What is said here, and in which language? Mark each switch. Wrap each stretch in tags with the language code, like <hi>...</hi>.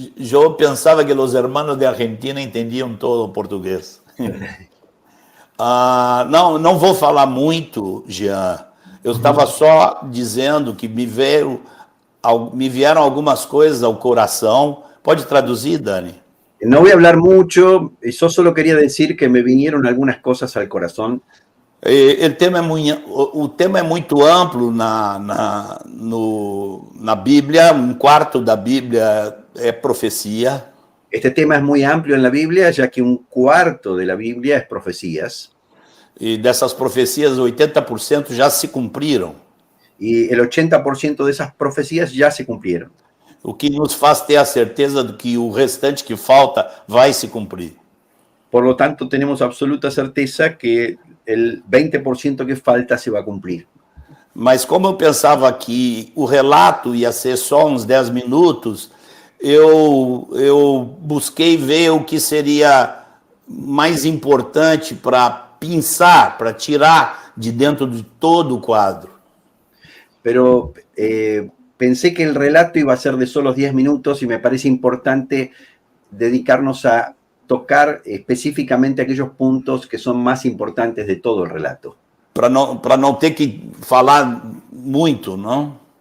<pt>Eu pensava que os hermanos de Argentina entendiam todo o português. Não vou falar muito, Jean, Eu estava só dizendo que me vieram algumas coisas ao coração. Pode traduzir, Dani?</pt> <es>No voy a hablar mucho, yo solo quería decir que me vinieron algunas cosas al corazón.</es> <pt>O tema é muito amplo na Bíblia, um quarto da Bíblia é profecia.</pt> <es>Este tema es muy amplio en la Biblia, ya que un cuarto de la Biblia es profecías.</es> <pt>E dessas profecias, 80% já se cumpriram.</pt> <es>Y el 80% de esas profecías ya se cumplieron.</es> <pt>O que nos faz ter a certeza de que o restante que falta vai se cumprir.</pt> <es>Por lo tanto, tenemos absoluta certeza que el 20% que falta se va a cumplir.</es> <pt>Mas como eu pensava que o relato ia ser só uns 10 minutos, eu busquei ver o que seria mais importante para pensar, para tirar de dentro de todo o quadro.</pt> <es>Pero pensé que el relato iba a ser de solo 10 minutos y me parece importante dedicarnos a tocar específicamente aquellos puntos que son más importantes de todo el relato.</es> <pt>Para não ter que falar muito, não?</pt>